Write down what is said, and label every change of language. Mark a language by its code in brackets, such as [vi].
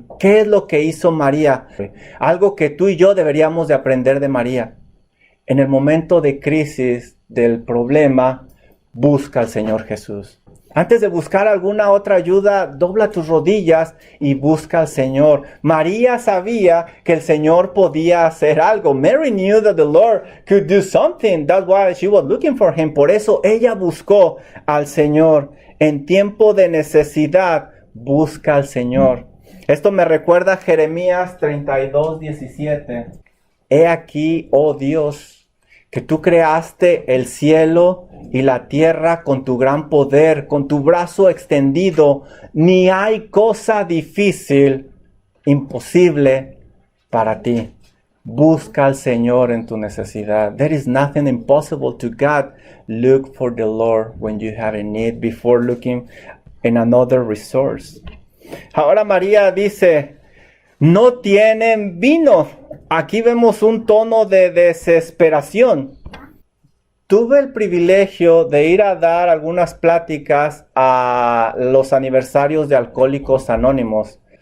[es] ¿Qué es lo que hizo María? Algo que tú y yo deberíamos de aprender de María. En el momento de crisis, del problema, busca al Señor Jesús. Antes de buscar alguna otra ayuda, dobla tus rodillas y busca al Señor. María sabía que el Señor podía hacer algo. [en] Mary knew that the Lord could do something. That's why she was looking for him. [es] Por eso ella buscó al Señor. En tiempo de necesidad, busca al Señor. Esto me recuerda a Jeremías 32:17. He aquí, oh Dios, que tú creaste el cielo y la tierra con tu gran poder, con tu brazo extendido. Ni hay cosa difícil, imposible para ti. Busca al Señor en tu necesidad. [en] There is nothing impossible to God. Look for the Lord when you have a need before looking in another resource. [es] Ahora María dice, no tienen vino. Aquí vemos un tono de desesperación. Tuve el privilegio de ir a dar algunas pláticas a los aniversarios de Alcohólicos Anónimos.